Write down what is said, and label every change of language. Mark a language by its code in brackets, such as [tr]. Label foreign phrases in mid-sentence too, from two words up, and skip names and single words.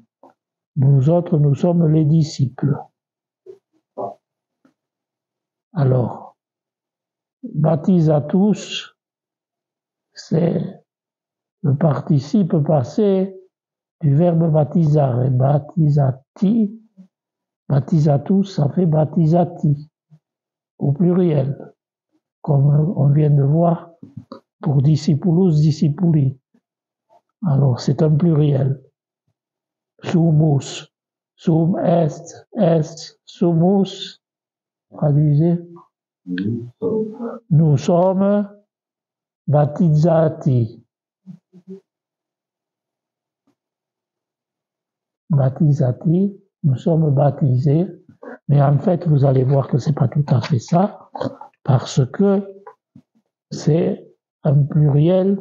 [fr] Nous autres, nous sommes les disciples. Alors, baptisatus, c'est le participe passé du verbe baptisare. [la] Baptisati, baptisatus, [fr] ça fait baptisati, au pluriel, comme on vient de voir pour [la] discipulus, discipuli. [fr] Alors, c'est un pluriel. [la] Sumus, sum est, sumus, [fr] traduisez. Nous sommes baptisati. Baptisati, nous sommes baptisés, mais en fait, vous allez voir que c'est pas tout à fait ça, parce que c'est un pluriel.